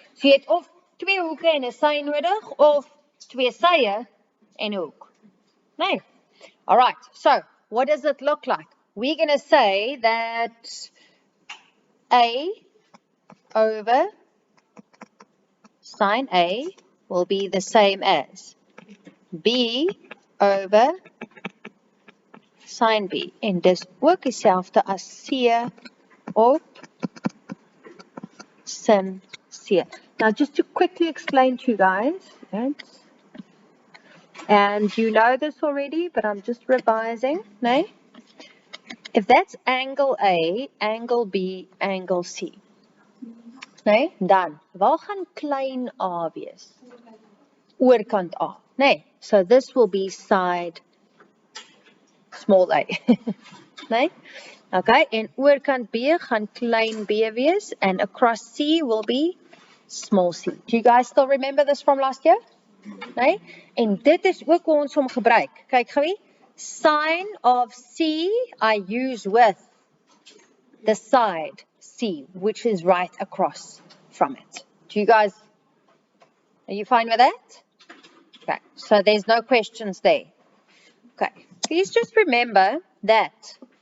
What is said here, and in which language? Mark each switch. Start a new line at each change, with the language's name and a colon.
Afrikaans: So jy het of twee hoeke en 'n sy nodig of twee sye en 'n hoek.
English: Nee. All right. So, what does it look like? We're going to say that A over sine A will be the same as B over sine B.
Afrikaans: En dis ook dieselfde as C op sin C.
English: Now, just to quickly explain to you guys, and you know this already, but I'm just revising, nee? If that's angle A, angle B, angle C, nee?
Afrikaans: Dan, waar gaan klein a wees? Oorkant A, nee?
English: So this will be side small a, nee?
Afrikaans: Okay, en oorkant B gaan klein b wees,
English: and across C will be small c. Do you guys still remember this from last year?
Afrikaans: Nee? En dit is ook hoe ons hom gebruik. Kyk gou,
English: sine of C I use with the side C, which is right across from it. Do you guys, are you fine with that? Okay, so there's no questions there. Okay, please just remember that